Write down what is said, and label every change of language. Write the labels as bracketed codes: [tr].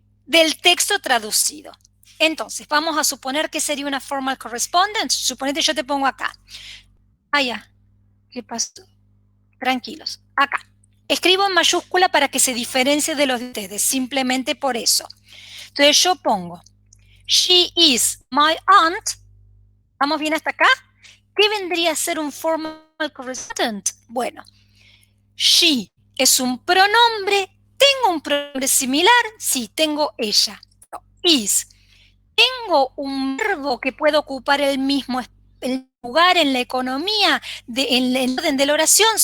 [es] del texto traducido. Entonces, vamos a suponer que sería una formal correspondence. Suponete yo te pongo acá. Ah, ya. ¿Qué pasó? Tranquilos. Acá. Escribo en mayúscula para que se diferencie de los de ustedes, simplemente por eso. Entonces yo pongo, [en] she is my aunt. [es] ¿Vamos bien hasta acá? ¿Qué vendría a ser un formal correspondent? Bueno, she es un pronombre. ¿Tengo un pronombre similar? Sí, tengo ella. No, is. ¿Tengo un verbo que puede ocupar el mismo lugar en la economía, en el orden de la oración?